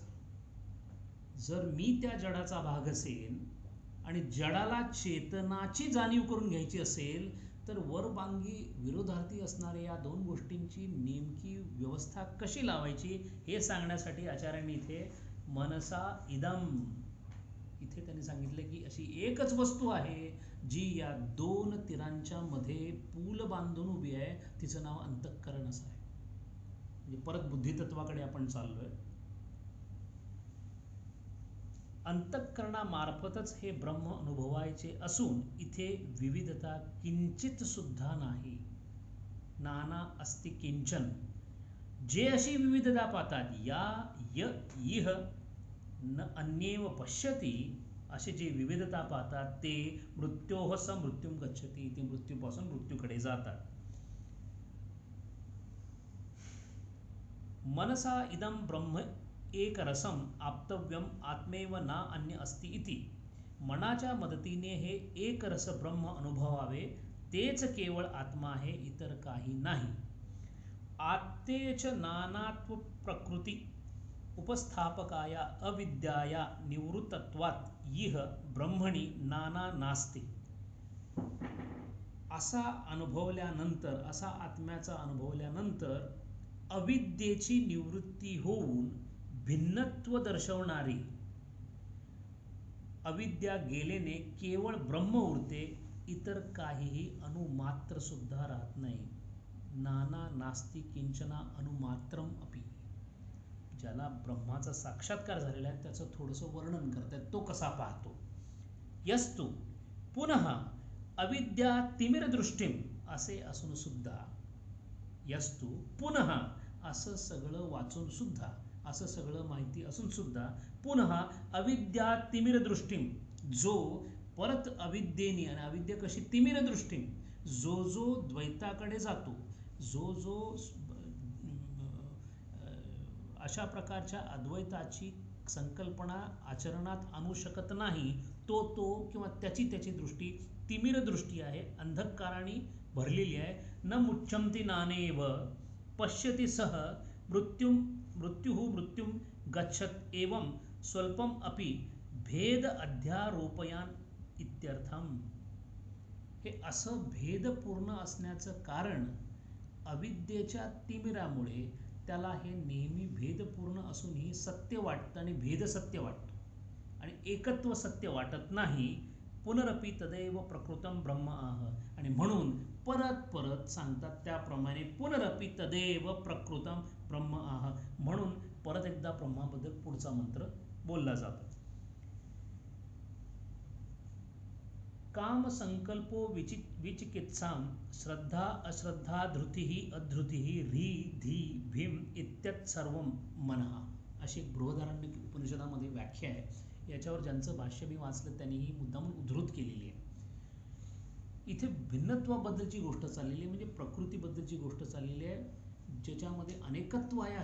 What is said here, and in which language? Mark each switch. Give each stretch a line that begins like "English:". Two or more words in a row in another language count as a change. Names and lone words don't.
Marathi: जर मी त्या जडाचा भाग असेल आणि जडाला चेतनाची जाणीव करून घ्यायची असेल तर वरबांगी विरोधार्थी असणाऱ्या या दोन गोष्टींची नेमकी व्यवस्था कशी लावायची हे सांगण्यासाठी आचार्यांनी इथे
Sanskrit: मनसा इदम,
Marathi: इथे त्यांनी सांगितलं की अशी एकच वस्तू आहे जी या दोन तीरांच्या मध्ये पूल बांधून उभी आहे, तिचं नाव अंतःकरण असं आहे. म्हणजे परत बुद्धितत्वाकडे आपण चाललोय. अंतःकरणामार्फतच हे ब्रह्म अनुभवायचे असून इथे विविधता किंचित सुद्धा नाही.
Sanskrit: नाना अस्ति किंचन.
Marathi: जे अशी विविधता पाहतात
Sanskrit: या य इह न अन्येव पश्यती,
Marathi: असे जे विविधता पाहतात ते
Sanskrit: मृत्योः स मृत्युम गच्छति,
Marathi: ते मृत्यूपासून मृत्यूकडे जातात.
Sanskrit: मनसा इदं ब्रह्म एक रसम आप्तव्यम आत्मेव ना अन्य अस्ति इति.
Marathi: मनाच्या मदतीने हे एक रस ब्रह्म अनुभवावे, तेच केवळ आत्मा आहे, इतर काही नाही.
Sanskrit: आत्तेच नानात्व प्रकृती उपस्थापकाया अविद्याया निवृत्तत्वात् इह ब्रह्मणी नाना नास्ति.
Marathi: असा अनुभवल्यानंतर, असा आत्म्याचा अनुभवल्यानंतर अविद्येची निवृत्ती होऊन भिन्नत्व दर्शवणारी अविद्या गेलेने केवळ ब्रह्म उरते, इतर काहीही अनुमात्र सुद्धा राहत नाही.
Sanskrit: नाना नास्ति किंचना अनुमात्रम अपि.
Marathi: ज्याला ब्रह्माचा साक्षात्कार झालेला आहे त्याचं थोडंसं वर्णन करतात, तो कसा पाहतो.
Sanskrit: यस्तु पुनः अविद्या तिमिरदृष्टीम
Marathi: असे असून सुद्धा,
Sanskrit: यस्तु पुनः
Marathi: असं सगळं वाचून सुद्धा, असं सगळं माहिती असून सुद्धा
Sanskrit: पुनः अविद्या तिमिरदृष्टीम,
Marathi: जो परत अविद्येने, आणि अविद्या कशी तिमिरदृष्टीम, जो जो द्वैताकडे जातो, जो जो अशा प्रकारच्या अद्वैताची संकल्पना आचरणात आणू शकत नाही, तो किंवा त्याची दृष्टी तिमिर दृष्टी आहे, अंधकाराने भरलेली आहे.
Sanskrit: न मुच्यंती नानेव पश्यति सह मृत्युः मृत्युम गच्छत एवं स्वल्पम अपि भेद अध्यारोपयान इत्यर्थम.
Marathi: हे असं भेदपूर्ण असण्याचं कारण अविद्येच्या तिमिरामुळे त्याला हे नेहमी भेदपूर्ण असूनही सत्य वाटतं आणि भेद सत्य वाटतो आणि एकत्व सत्य वाटत नाही.
Sanskrit: पुनरपि तदैव प्रकृतम ब्रह्म आह.
Marathi: आणि म्हणून परत परत सांगतात त्याप्रमाणे
Sanskrit: पुनरपि तदैव प्रकृतम ब्रह्म आह,
Marathi: म्हणून परत एकदा ब्रह्माबद्दल पुढचा मंत्र बोलला जातो.
Sanskrit: काम संकल्पो विचिकित्साम श्रद्धा अश्रद्धा धृतिः अधृतिः री धी भीम इत्यत् सर्वं मनः,
Marathi: अशी बृहदारण्यक उपनिषदामध्ये व्याख्या आहे. याच्यावर ज्यांचं भाष्य मी वाचलं त्यांनी ही मुद्दाम उद्धृत केलेली आहे. इथे भिन्नत्वाबद्दलची गोष्ट चाललेली आहे, म्हणजे प्रकृतीबद्दलची गोष्ट चाललेली आहे, ज्याच्यामध्ये अनेकत्व आहे.